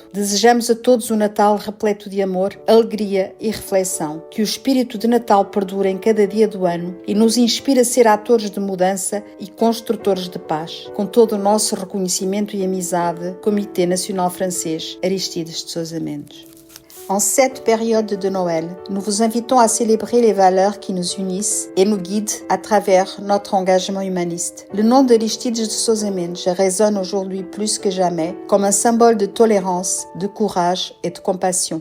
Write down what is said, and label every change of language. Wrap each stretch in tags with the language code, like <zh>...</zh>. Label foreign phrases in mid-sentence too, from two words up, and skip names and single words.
<pt>Desejamos a todos um Natal repleto de amor, alegria e reflexão. Que o espírito de Natal perdure em cada dia do ano e nos inspire a ser atores de mudança e construtores de paz. Com todo o nosso reconhecimento e amizade, Comitê Nacional Francês Aristides de Sousa Mendes.</pt> <fr>En cette période de Noël, nous vous invitons à célébrer les valeurs qui nous unissent et nous guident à travers notre engagement humaniste. Le nom d'Aristides de Sousa Mendes résonne aujourd'hui plus que jamais comme un symbole de tolérance, de courage et de compassion.</fr>